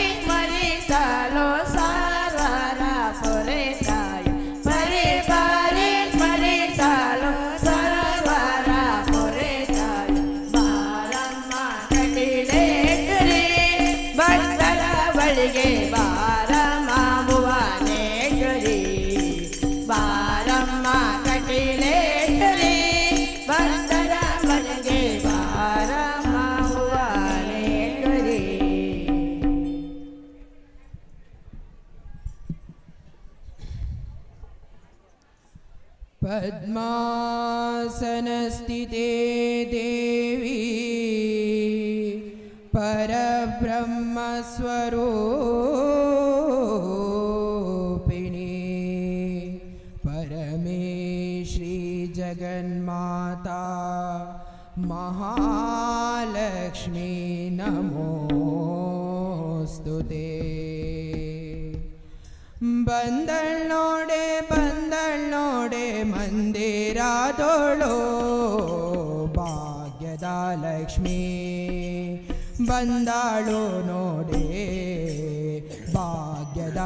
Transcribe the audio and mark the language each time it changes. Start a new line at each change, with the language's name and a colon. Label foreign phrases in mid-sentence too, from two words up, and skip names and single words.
Kannada: ಸ್ಮರಿಸಲು ಸರ್ವರ ಪೊರೆತಾಯ ಪರಿ ಪರಿ ಸ್ಮರಿಸಲು ಸರ್ವರ ಪೊರೆತಾಯ ಬಾರಮ್ಮ ಕಟೀಲೇಶ್ವರಿ ಭಕ್ತರ ಬಳಿಗೆ ಬಾರಮ್ಮ ಭುವನೇಶ್ವರಿ ಬಾರಮ್ಮ ಕಟೀಲೇಶ್ವರಿ ಭಕ್ತರ ಬಳಿಗೆ ಬಾರಮ್ಮ ಭುವನೇಶ್ವರಿ
Sanskrit: पद्मासनस्थिते देवी परब्रह्मस्वरूपिणी परमेश्री जगन्माता महालक्ष्मी नमोस्तुते
Kannada: ಬಂದಳ್ನೋಡೆ ಬಂದಳ್ನೋಡೆ ಮಂದಿರದೋಳು ಭಾಗ್ಯದ ಲಕ್ಷ್ಮೀ ಬಂದಾಳು ನೋಡೆ ಭಾಗ್ಯದ